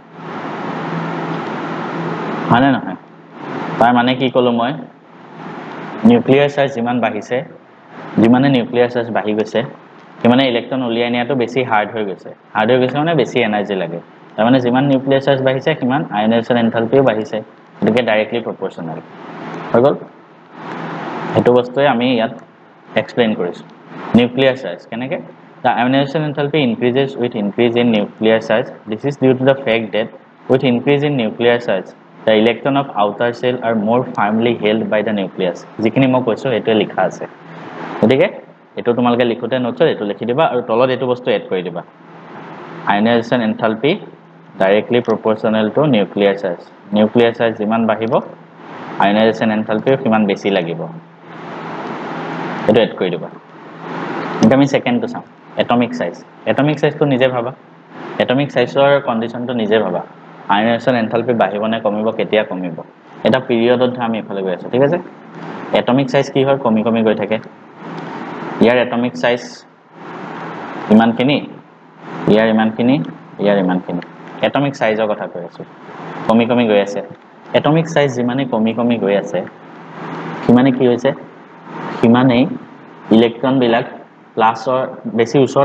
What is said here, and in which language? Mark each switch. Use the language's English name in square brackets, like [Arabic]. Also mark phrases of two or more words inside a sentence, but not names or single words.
[Assamese] মানে নহয় তাৰ মানে কি কলো মই [English] nuclear charge [Assamese] যিমান বাঢ়িছে যিমানে [English] nuclear charge [Assamese] বাঢ়ি গৈছে সিমানে ইলেক্ট্ৰন উলিয়াই নিয়াটো বেছি হাৰ্ড হৈ গৈছে মানে বেছি এনাৰ্জি লাগে তাৰ মানে যিমান [English] nuclear charge [Assamese] বাঢ়িছে সিমান [English] ionization enthalpy [Assamese] বাঢ়িছে গতিকে [English] directly proportional [Assamese] হৈ গ'ল হেতু বস্তুৱে আমি ইয়াত এক্সপ্লেইন কৰিছো [English] nuclear charge [Assamese] কেনেকৈ [English] The ionization enthalpy increases with increase in nuclear charge. This is due to the fact that with increase in nuclear charge, the electron of outer shell are more firmly held by the nucleus. [Assamese] যিখিনি মই কৈছো এটো লিখা আছে গতিকে এটো তোমালকে লিখোতে নোটছ এটো লিখি দিবা আৰু তলত এটো বস্তু এড কৰি দিবা [English] ionization enthalpy directly proportional to nuclear charge. Nuclear charge [Assamese] যিমান বাঢ়িব [English] ionization enthalpy [Assamese] সিমান বেছি লাগিব এটো এড কৰি দিবা এতিয়া আমি সেকেন্ডটো চাম [English] atomic size [Assamese] to নিজে ভাবা [English] atomic size or condition [Assamese] to নিজে ভাবা [English] ionization enthalpy [Assamese] বাঢ়িব নে কমিব কেতিয়া কমিব এটা পিৰিয়ডত আমি এফালে গৈ আছো ঠিক আছে [English] atomic size [Assamese] কি হয় কমি কমি গৈ থাকে ইয়াৰ [English] atomic size [Assamese] ইমানখিনি ইয়াৰ ইমানখিনি ইয়াৰ ইমানখিনি [English] atomic size [Assamese] ৰ কথা কৈ আছো কমি কমি গৈ আছে [English] atomic size [Assamese] যিমানে কমি কমি গৈ আছে সিমানে কি হৈছে সিমানে ইলেক্ট্ৰন বিলাক প্লাসৰ বেছি ওচৰত